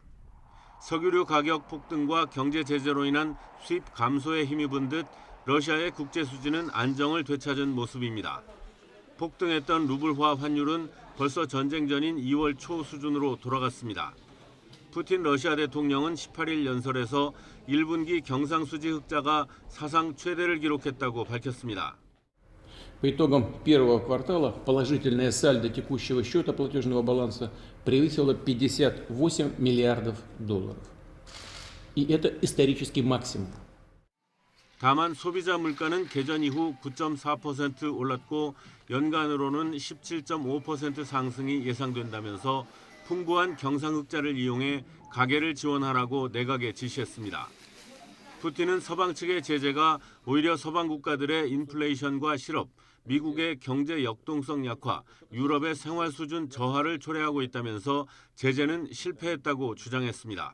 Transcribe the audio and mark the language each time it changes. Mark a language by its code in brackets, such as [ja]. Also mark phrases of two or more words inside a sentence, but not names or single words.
[ko] 석유류 가격 폭등과 경제 제재로 인한 수입 감소에 힘입은 듯 러시아의 국제 수지는 안정을 되찾은 모습입니다. 폭등했던 루블화 환율은 벌써 전쟁 전인 2월 초 수준으로 돌아갔습니다. 푸틴 러시아 대통령은 18일 연설에서 1분기 경상수지 흑자가 사상 최대를 기록했다고 밝혔습니다. [ru] По итогам первого квартала положительное сальдо текущего счета платежного баланса превысило 58 миллиардов долларов. И это исторический максимум. [ko] 다만 소비자 물가는 개전 이후 9.4% 올랐고 연간으로는 17.5% 상승이 예상된다면서 풍부한 경상흑자를 이용해 가계를 지원하라고 내각에 지시했습니다. 푸틴은 서방 측의 제재가 오히려 서방 국가들의 인플레이션과 실업, 미국의 경제 역동성 약화, 유럽의 생활 수준 저하를 초래하고 있다면서 제재는 실패했다고 주장했습니다.